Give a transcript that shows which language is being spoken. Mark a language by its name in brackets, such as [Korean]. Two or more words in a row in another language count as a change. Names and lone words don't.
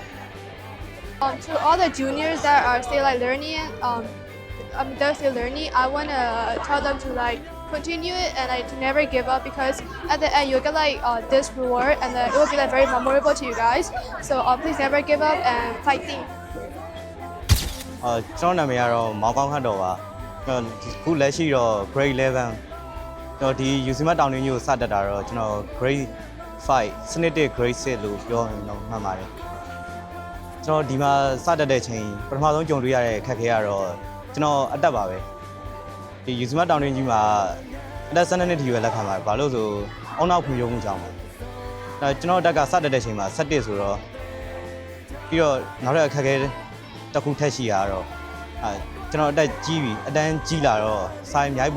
[English] To all the juniors that are still learning, they're still learning. I want to tell them to continue it and to never give up, because at the end you'll get this reward and it will be very memorable to you guys. So please never give up and fighting. [Burmese] ကျွန်တော်နာမည်ကတော့မောင်ကောင်းခတ်တော်ပါခုလက်ရှိတော့ grade 11တော့ဒီ UCMS တောင်တွင်းကြီးကိုစတက်တာတော့ကျွန်တော် grade 5 စ နစ်1 grade 6လို့ပြောရင်တော့မှန်ပါတယ်ကျွန်တော်ဒီမှာစတက်တဲ့ချိန်ပထမဆုံးကြုံတွေ့ရတဲ့ခက်ခဲကတော့ကျွန်တော်အတက်ပါပဲဒီ UCMS တောင်တွင်းကြီးမှာအတက်12နှစ်ထိပဲလက်ခံပါတယ်ဘာလို့ဆိုအောက်နောက်ဖွံ့ဖြိုးမှုကြောင့်ပါအဲကျွန်တော်အတက်ကစတက်တဲ့ချိန်မှာ17ဆိုတော့ပြီးတော့နောက်ထပ်အခက်ခဲတစ်ခုထက်ရှိရတော့ကျွန်တော်အတက်ကြီးပြီအတန်းကြီးလာတော့စာအများကြီးပို့